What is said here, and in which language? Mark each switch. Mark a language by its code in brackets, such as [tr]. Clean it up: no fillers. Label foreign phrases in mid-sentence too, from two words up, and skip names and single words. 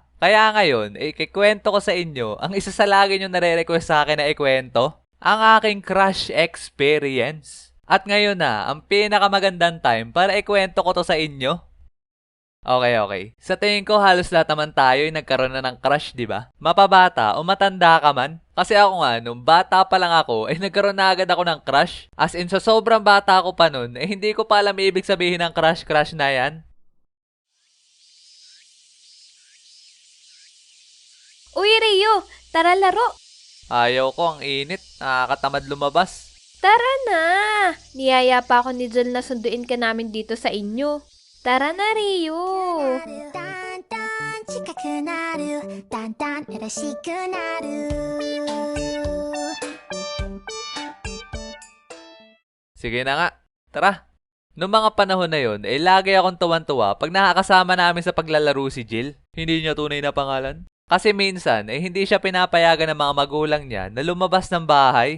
[tl] Kaya ngayon, ikikwento ko sa inyo ang isa sa lagi nyo nare-request sa akin na ikwento, ang aking crush experience. At ngayon na, ang pinakamagandang time para ikwento ko to sa inyo. Okay. Sa tingin ko, halos lahat naman tayo ay nagkaroon na ng crush, di ba? Mapabata o matanda ka man. Kasi ako nga, nung bata pa lang ako, ay nagkaroon na agad ako ng crush. As in, sa sobrang bata ko pa nun, hindi ko pa alam ibig sabihin ng crush na yan. Uy, Rio! Tara laro! Ayaw ko, ang init. Nakakatamad lumabas. Tara na! Niyaya pa ako ni Jel na sunduin ka namin dito sa inyo. Tara na, Rio! [ja] だんだん近くなるだんだん嬉しくなる [tl] Sige na nga, tara. Noong mga panahon na yon, lagi akong tuwan-tuwa pag nakakasama namin sa paglalaro si Jill. Hindi niya tunay na pangalan. Kasi minsan, hindi siya pinapayagan ng mga magulang niya na lumabas ng bahay.